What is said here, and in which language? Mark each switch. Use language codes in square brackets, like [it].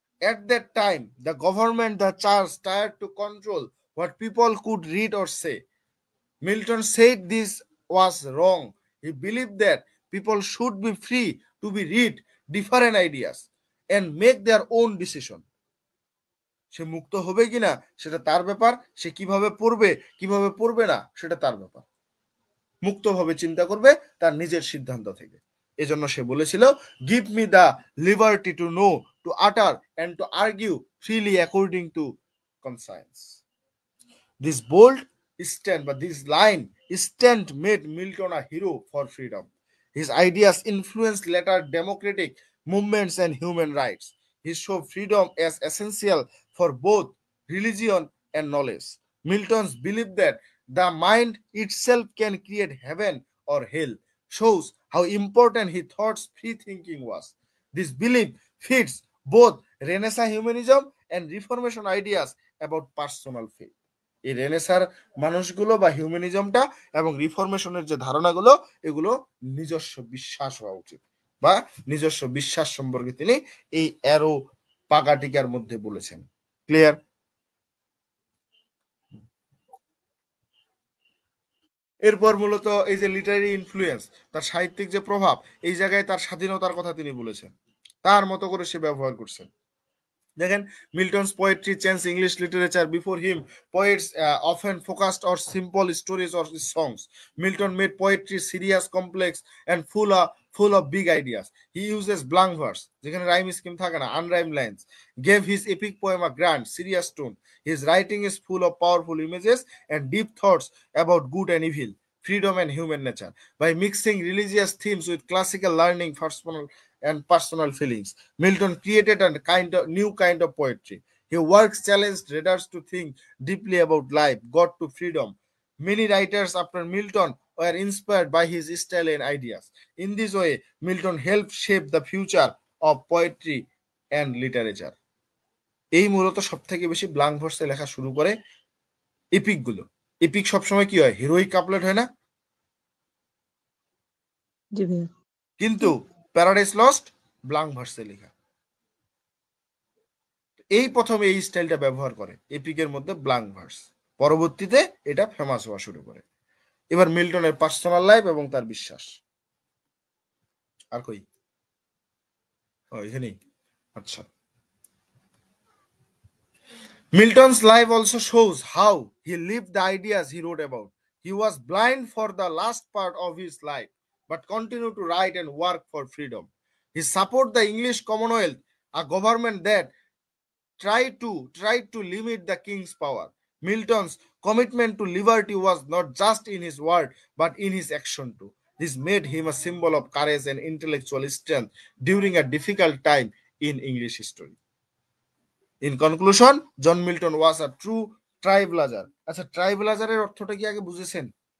[en] At that time, the government, the church tried to control what people could read or say. Milton said this was wrong. He believed that people should be free to be read different ideas and make their own decision. [bn] সে মুক্ত হবে কিনা সেটা তার ব্যাপার, সে কিভাবে পড়বে কিভাবে পড়বে না সেটা তার ব্যাপার, মুক্তভাবে চিন্তা করবে তার নিজের সিদ্ধান্ত থেকে। এজন্য সে বলেছিল, [en] Give me the liberty to know, to utter and to argue freely according to conscience. This bold stand বা this line stand made Milton a hero for freedom. His ideas influenced later democratic movements and human rights. He showed freedom as essential for both religion and knowledge. Milton's belief that the mind itself can create heaven or hell shows how important he thought free thinking was. This belief fits both Renaissance humanism and Reformation ideas about personal faith. [bn] এই রেনেসার মানুষগুলো বা হিউম্যানিজমটা এবং রিফরমেশনের যে ধারণাগুলো এগুলো নিজস্ব বিশ্বাস হওয়া উচিত বা নিজস্ব বিশ্বাস সম্পর্কে তিনি এই অ্যারো পাকাটিকার মধ্যে বলেছেন। ক্লিয়ার? এরপর মূলত এই যে লিটারারি ইনফ্লুয়েন্স, তার সাহিত্যিক যে প্রভাব, এই জায়গায় তার স্বাধীনতার কথা তিনি বলেছেন, তার মতো করে সে ব্যবহার করছেন। [en] দেখেন, Milton's poetry changed English literature. Before him, poets often focused on simple stories or songs. Milton made poetry serious, complex, and full of big ideas. He uses blank verse, [bn] যেখানে rhyme scheme থাকে না, [en] unrhymed lines, gave his epic poem a grand, serious tone. His writing is full of powerful images and deep thoughts about good and evil, freedom and human nature. By mixing religious themes with classical learning, personal feelings, Milton created a new kind of poetry. His works challenged readers to think deeply about life, God to freedom. Many writers after Milton were inspired by his style and ideas. In this way, Milton helped shape the future of poetry and literature. [bn] এই মূলত সবথেকে বেশি blank ভার্সে লেখা শুরু করে epic গুলো। Epic সবসময় কি হয়? হিরোইক কাপলেট হয় না? জি ভাইয়া। কিন্তু প্যারাডাইস লস্ট ব্ল্যাঙ্ক ভার্সে লেখা। এই প্রথমে এই স্টাইলটা ব্যবহার করে এপিকের মধ্যে ব্ল্যাঙ্ক ভার্স, পরবর্তীতে এটা ফেমাস হওয়া শুরু করে। এবার মিল্টনের পার্সোনাল লাইফ এবং তার বিশ্বাস। আর কই এখানেই। [en] আচ্ছা, Milton's life also shows how he lived the ideas he wrote about. He was blind for the last part of his life, but continued to write and work for freedom. He supported the English Commonwealth, a government that tried to limit the king's power. Milton's commitment to liberty was not just in his word, but in his action too. This made him a symbol of courage and intellectual strength during a difficult time in English history. In conclusion, John Milton was a true trailblazer. [bn] আচ্ছা, ট্রাইবলাজারের অর্থটা কি আগে বুঝেছেন?